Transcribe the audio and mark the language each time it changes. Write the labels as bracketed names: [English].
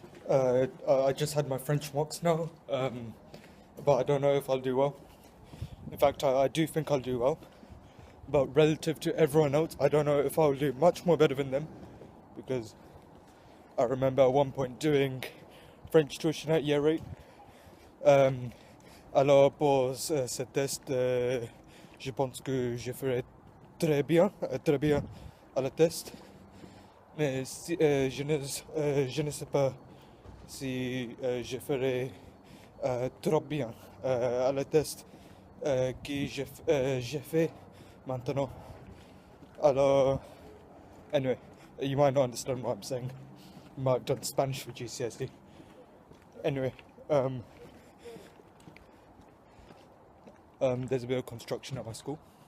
[English] I just had my French mocks now, but I don't know if I'll do well. In fact, I do think I'll do well, but relative to everyone else, I don't know if I'll do much more better than them, because I remember at one point doing French tuition at year 8. [French] Alors pour ce test, je pense que je ferai très bien à la test, mais si, je ne sais pas si je ferai trop bien à la test que j'ai fait maintenant. [English] Alors, anyway, you might not understand what I'm saying. You might have done Spanish for GCSE. Anyway, there's a bit of construction at my school.